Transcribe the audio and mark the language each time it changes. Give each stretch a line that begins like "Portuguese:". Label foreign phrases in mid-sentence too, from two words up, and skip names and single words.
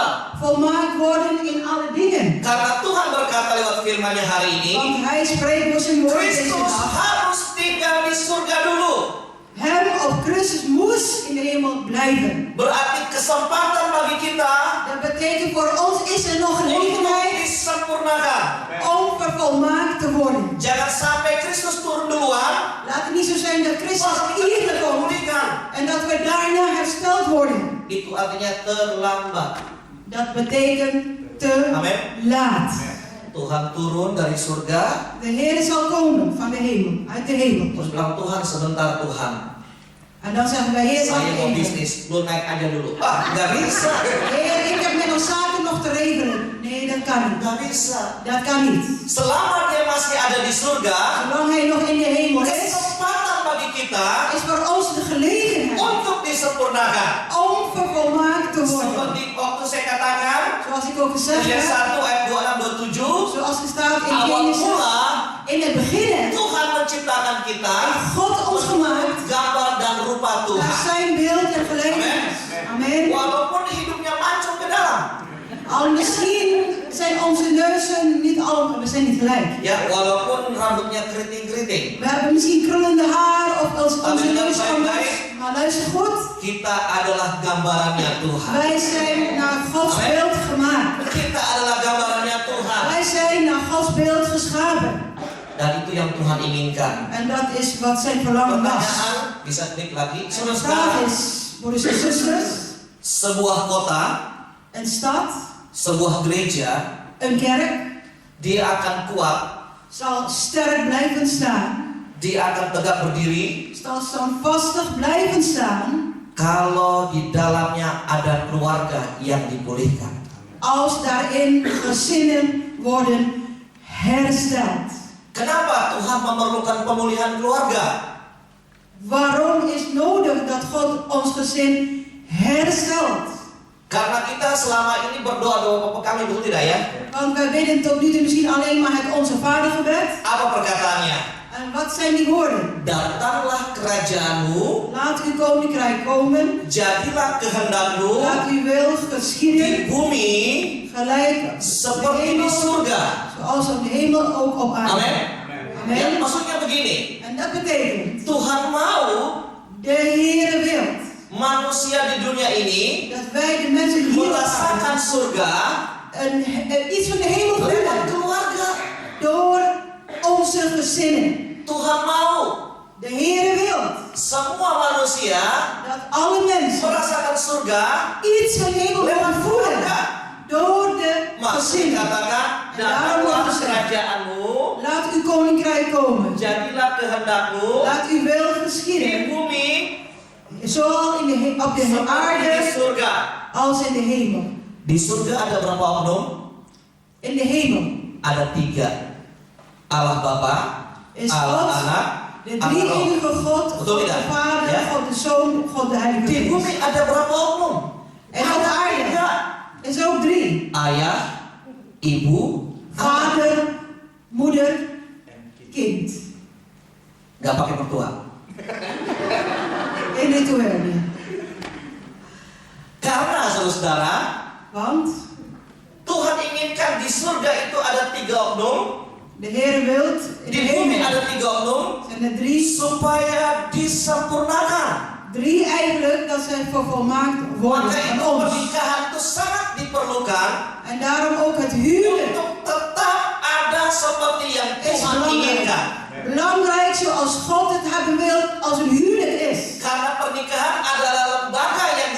Dutch: volmaakt worden in alle dingen.
Indonesian: Karena Tuhan berkata lewat firman-Nya hari ini,
Dutch: Want Hij spreekt door zijn woord deze Kristus dag.
Indonesian: harus tinggal di surga dulu.
Dutch: Hem of Christus moest in de hemel blijven.
Indonesian: Berarti kesempatan bagi kita
Dutch: Dat betekent voor ons is er nog
Indonesian: untuk
Dutch: gelegenheid
Indonesian: disempurnakan.
Dutch: om vervolmaakt te worden.
Indonesian: Jangan sampai Kristus turun duluan,
Dutch: Laat het niet zo zijn dat Christus
Indonesian: baru kita
Dutch: eerder
Indonesian: tidak
Dutch: komt
Indonesian: memulihkan.
Dutch: en dat we daarna hersteld worden.
Indonesian: Itu artinya terlambat.
Dutch: Dat betekent te
Indonesian: Amen.
Dutch: laat.
Indonesian: Tuhan turun dari surga,
Dutch: De Heer zal komen van de hemel, uit de hemel.
Indonesian: terus bilang, Tuhan sebentar Tuhan,
Dutch: En dan zeggen wij, Heer,
Indonesian: saya
Dutch: wacht
Indonesian: mau
Dutch: even.
Indonesian: bisnis, lu naik aja dulu. Nggak bisa.
Dutch: Heer, ik heb met ons zaken nog te regelen. Nee, dat kan niet.
Indonesian: Nggak bisa.
Dutch: Dat kan niet.
Indonesian: Selama dia masih ada di surga,
Dutch: Zolang Hij nog in de hemel is,
Indonesian: kesempatan bagi kita
Dutch: is voor ons de gelegenheid
Indonesian: untuk disempurnakan.
Dutch: om vervolmaakt te worden.
Indonesian: Seperti waktu saya katakan,
Dutch: Zoals ik ook gezegd Efesiërs heb,
Indonesian: 1 ayat 26-27,
Dutch: zoals er staat in
Indonesian: awal Genesis, mula
Dutch: in het begin
Indonesian: Tuhan menciptakan kita
Dutch: heeft God ons gemaakt
Indonesian: gambar dan rupa
Dutch: naar
Indonesian: Tuhan.
Dutch: zijn beeld en gelijkenis.
Indonesian: Amen. Walaupun hidupnya mancung ke dalam.
Dutch: Al misschien zijn onze neuzen niet allemaal, we zijn niet gelijk.
Indonesian: Ya, walaupun rambutnya keriting-keriting,
Dutch: We hebben misschien krullende haar of onze
Indonesian: Amen.
Dutch: neus anders. Maar luister goed,
Indonesian: kita adalah gambarannya Tuhan.
Dutch: wij zijn naar Gods
Indonesian: Amen.
Dutch: beeld gemaakt.
Indonesian: Kita adalah gambarannya Tuhan.
Dutch: Wij zijn naar Gods beeld geschapen.
Indonesian: Dan itu yang Tuhan inginkan.
Dutch: En dat is wat zijn verlangen was.
Indonesian: Pertanyaan, bisa klik lagi.
Dutch: En de
Indonesian: Saudara,
Dutch: vraag is, broeders en zusters,
Indonesian: sebuah kota,
Dutch: een stad,
Indonesian: sebuah gereja,
Dutch: een kerk,
Indonesian: dia akan kuat,
Dutch: zal sterk blijven staan,
Indonesian: dia akan tegak berdiri
Dutch: zal standvastig blijven staan,
Indonesian: kalau di dalamnya ada keluarga yang dipulihkan.
Dutch: als daarin gezinnen worden hersteld.
Indonesian: Kenapa Tuhan memerlukan pemulihan keluarga?
Dutch: Waarom is nodig dat God ons gezin herstelt?
Indonesian: Karena kita selama ini berdoa Bapa kami, betul tidak ya?
Dutch: Want wij bidden tot nu toe misschien alleen maar het Onze Vader gebed.
Indonesian: Apa perkataannya?
Dutch: En wat zijn die woorden?
Indonesian: Datanglah kerajaanmu,
Dutch: Laat uw koninkrijk komen.
Indonesian: jadilah kehendakmu
Dutch: Laat uw wil
Indonesian: di
Dutch: geschieden.
Indonesian: bumi
Dutch: Gelijk op de
Indonesian: seperti di
Dutch: hemel,
Indonesian: surga.
Dutch: zoals op de hemel ook op aarde.
Indonesian: Amin. Ya,
Dutch: Amen.
Indonesian: maksudnya begini,
Dutch: En dat betekent,
Indonesian: Tuhan mau
Dutch: de Heere wil
Indonesian: manusia di dunia ini
Dutch: dat wij de mensen hier op
Indonesian: merasakan
Dutch: aarde
Indonesian: surga
Dutch: iets van de hemel
Indonesian: lewat
Dutch: voelen.
Indonesian: keluarga.
Dutch: Door onze gezinnen.
Indonesian: Tuhan mau
Dutch: De Heere wil
Indonesian: semua manusia
Dutch: dat alle mensen
Indonesian: merasakan surga
Dutch: iets van de hemel
Indonesian: lewat
Dutch: mogen voelen.
Indonesian: keluarga.
Dutch: Door de
Indonesian: Maksud
Dutch: gezinnen.
Indonesian: dikatakan,
Dutch: En daarom
Indonesian: datanglah
Dutch: wordt gezegd,
Indonesian: kerajaanmu,
Dutch: laat uw koninkrijk komen.
Indonesian: jadilah kehendakmu
Dutch: Laat uw wil
Indonesian: di
Dutch: geschieden.
Indonesian: bumi
Dutch: Zowel op de
Indonesian: seperti di
Dutch: aarde
Indonesian: surga.
Dutch: als in de hemel.
Indonesian: Di surga ada berapa oknum?
Dutch: In de hemel
Indonesian: Ada 3. Allah Bapa,
Dutch: is
Indonesian: Allah
Dutch: God,
Indonesian: Anak,
Dutch: de
Indonesian: Allah Roh.
Dutch: drie-enige God,
Indonesian: Betul
Dutch: God de
Indonesian: tidak?
Dutch: Vader,
Indonesian: Ya.
Dutch: God de Zoon, God de Heilige
Indonesian: Di
Dutch: Geest.
Indonesian: bumi ada berapa oknum?
Dutch: En op de aarde
Indonesian: Tiga.
Dutch: is ook 3.
Indonesian: Ayah, ibu,
Dutch: Vader, moeder, kind.
Indonesian: nggak pakai mertua.
Dutch: In rituelen.
Indonesian: Karena saudara,
Dutch: Want
Indonesian: Tuhan inginkan di surga itu ada 3 oknum,
Dutch: de Heer wilt in de
Indonesian: di bumi
Dutch: hemel
Indonesian: ada 3 oknum,
Dutch: zijn er 3.
Indonesian: supaya disempurnakan.
Dutch: 3 eigenlijk dat zij vervolmaakt worden
Indonesian: Maka
Dutch: van
Indonesian: itu
Dutch: ons.
Indonesian: pernikahan itu sangat diperlukan
Dutch: En daarom ook het huwelijk
Indonesian: untuk tetap ada seperti yang
Dutch: is
Indonesian: Tuhan
Dutch: belangrijk.
Indonesian: inginkan.
Dutch: Belangrijk zoals God het hebben wil als een huwelijk is.
Indonesian: Karena pernikahan adalah lembaga